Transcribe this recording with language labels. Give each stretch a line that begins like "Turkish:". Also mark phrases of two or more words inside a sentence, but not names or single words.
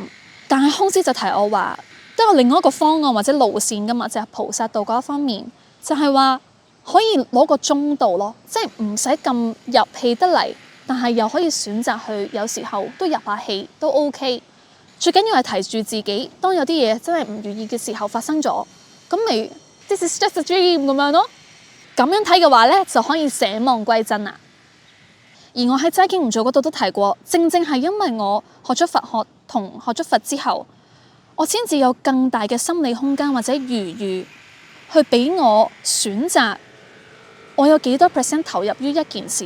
Cantonese: 但係空師就提我話，都有另外一個方案或者路線㗎嘛，就係菩薩道嗰一方面，就係話可以攞個中道咯，即係唔使咁入氣得嚟，但係又可以選擇去有時候都入下氣都 OK。最緊要係提住自己，當有啲嘢真係唔如意嘅時候發生咗，咁咪
English: This is just a dream
Cantonese: 咁樣咯。咁樣睇嘅話咧，就可以捨妄歸真啦。而我喺齋經唔做嗰度都提過，正正係因為我學咗佛學同學咗佛之後，我先至有更大嘅心理空間或者餘裕去俾我選擇，我有幾多% 投入於一件事。